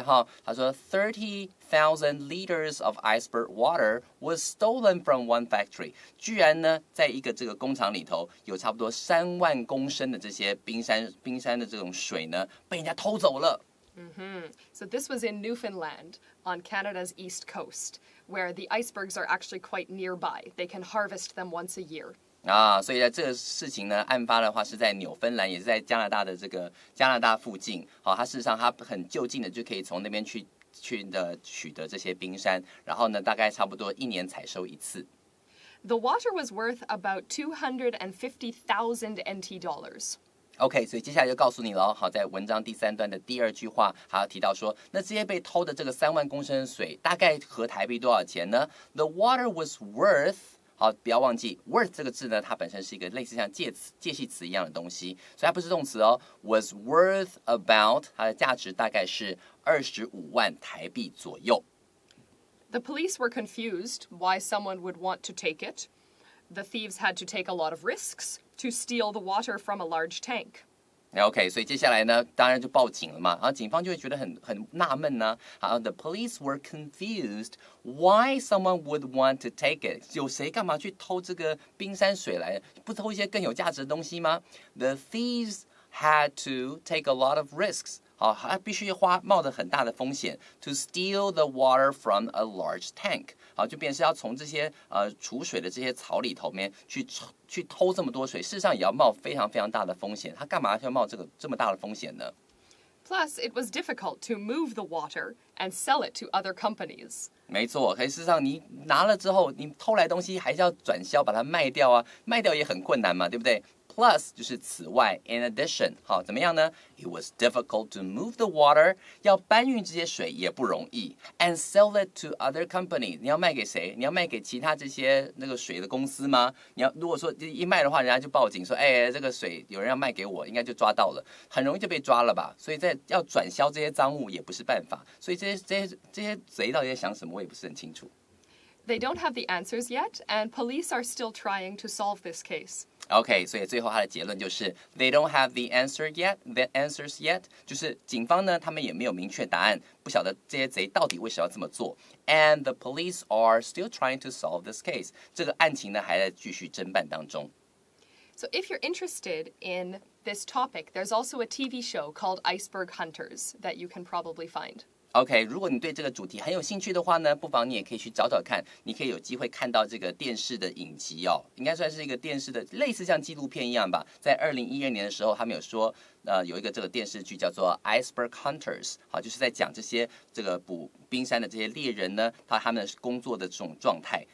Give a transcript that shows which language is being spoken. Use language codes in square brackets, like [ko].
[zh] 哈，他说 [en] 30,000 liters of iceberg water was stolen from one factory。 [zh] 居然呢，在一个这个工厂里头，有差不多3万公升的这些冰山的这种水呢，被人家偷走了。 [en] So this was in Newfoundland on Canada's east coast, where the icebergs are actually quite nearby. They can harvest them once a year. [zh] 所以这个事情呢，案发的话是在纽芬兰，也是在加拿大的这个加拿大附近。好，它事实上它很就近的就可以从那边去取得这些冰山，然后呢，大概差不多1年采收一次。 [en] The water was worth about 250,000 NT dollars.OK, [zh] 所以接下来就告诉你了。好，在文章第3段的第2句话，还要提到说，那这些被偷的这个3万公升的水，大概合台币多少钱呢 ？ [en] The water was worth， [zh] 好，不要忘记 worth 这个字呢，它本身是一个类似像介系词一样的东西，所以它不是动词哦。 [en] Was worth about， [zh] 它的价值大概是25万台币左右。 [en] The police were confused why someone would want to take it.The thieves had to take a lot of risks to steal the water from a large tank. [zh] OK, 所以接下来呢，当然就报警了嘛。然后警方就会觉得很纳闷呢。 [en] 好 ，The police were confused why someone would want to take it. [zh] 有谁干嘛去偷这个冰山水来？不偷一些更有价值的东西吗 ？ [en] The thieves had to take a lot of risks. [zh] 好，他必须冒着很大的风险 [en] to steal the water from a large tank。 [zh] 好，就变成是要从这些储水的这些槽里头面去偷这么多水，事实上也要冒非常非常大的风险。他干嘛要冒这么大的风险呢 [en] ？Plus, it was difficult to move the water and sell it to other companies. [zh] 没错，可是事实上你拿了之后，你偷来东西还是要转销，把它卖掉啊，卖掉也很困难嘛，对不对？Plus 就是此外 [en] in addition， [zh] 好，怎么样呢 ？ [en] It was difficult to move the water， [zh] 要搬运这些水也不容易 ， [en] and sell it to other companies， [zh] 你要卖给谁？你要卖给其他这些那个水的公司吗？如果说一卖的话，人家就报警说，哎，这个水有人要卖给我，应该就抓到了，很容易就被抓了吧？所以要转销这些赃物也不是办法，所以这些贼到底在想什么，我也不是很清楚。 [en] They don't have the answers yet, and police are still trying to solve this case.OK, [zh] 所以最后他的结论就是 [en] They don't have the answers yet， [zh] 就是警方呢，他们也没有明确答案，不晓得这些贼到底为什么要这么做。 [en] And the police are still trying to solve this case， [zh] 这个案情呢还在继续侦办当中。 [en] So if you're interested in this topic, there's also a TV show called Iceberg Hunters that you can probably find.OK, [zh] 如果你对这个主题很有兴趣的话呢，不妨你也可以去找找看，你可以有机会看到这个电视的影集哦，应该算是一个电视的类似像纪录片一样吧。在2012年的时候，他们有说，有一个这个电视剧叫做 Iceberg Hunters， 好，就是在讲这个捕冰山的这些猎人呢，他们工作的这种状态。